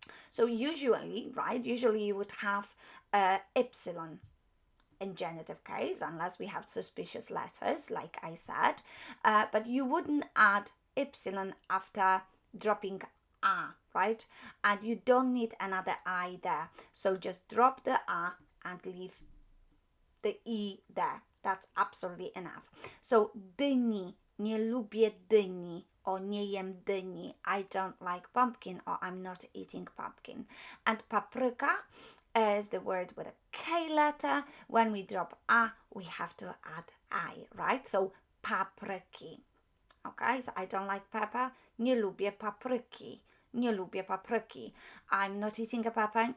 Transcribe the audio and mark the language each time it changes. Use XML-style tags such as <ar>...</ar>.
<en>So usually, right, usually you would have epsilon in genitive case, unless we have suspicious letters, like I said, but you wouldn't add epsilon after dropping a, right? And you don't need another I there. So just drop the a and leave the e there. That's absolutely enough.</en> <pl>So dyni, nie lubię dyni, or nie jem dyni.</pl> <en>I don't like pumpkin, or I'm not eating pumpkin. And paprika is the word with a K letter. When we drop a, we have to add I, right? So papryki. Okay, so I don't like pepper.</en> <pl>Nie lubię papryki. Nie lubię papryki.</pl> <en>I'm not eating a pepper.</en>